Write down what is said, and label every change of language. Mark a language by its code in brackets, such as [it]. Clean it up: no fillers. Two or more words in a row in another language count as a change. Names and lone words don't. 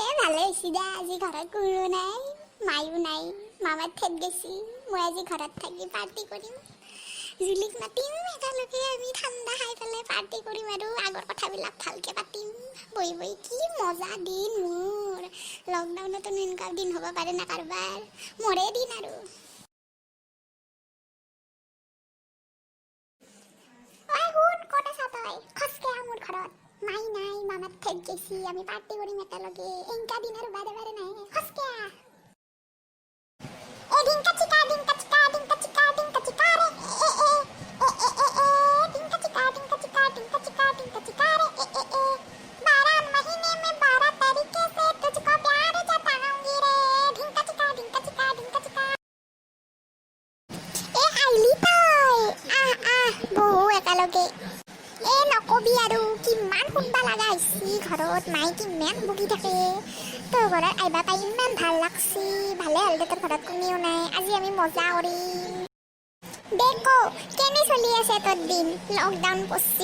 [as] ভালে হৈছে দে আজি ঘৰত কোনো নাই মায়ো নাই মামাৰ ঠেত গেছি মই আজি ঘৰত থাকি পাৰ্টি কৰিম জুলিক মাতিম একেলগে আমি ঠাণ্ডা খাই পেলাই পাৰ্টি কৰিম আৰু আগৰ কথাবিলাক ভালকৈ পাতিম বহি বহি কি মজা দিন মোৰ লকডাউনতো এনেকুৱা দিন হ'ব পাৰে না কাৰোবাৰ মোৰে দিন আৰু শুন ক'ত আছা তই খচকে আহ মোৰ ঘৰত মাই নাই মামাৰ ঠেত গেছি আমি পাৰ্টি কৰিম একেলগে এনেকুৱা দিন আৰু বাৰে বাৰে নাই খচকে আহ [hi] dinka chika रे dinka chika dinka chika रे dinka chika रे 12 महीने में 12 तरीके से तुझको प्यार जताऊंगी रे dinka chika [as] এ আইলি তই বহু একেলগে এ নকবি আৰু কিমান শুনবা লাগা হৈছি ঘৰত মাই কিমান বকি থাকে তোৰ ঘৰত আইবা পাই ইমান ভাল লাগছি ভালে হ'ল দে তোৰ ঘৰত কোনেও নাই আজি আমি মজা কৰিম দেখো কেনে চলি আছে তোৰ দিন লকডাউন পড়ছি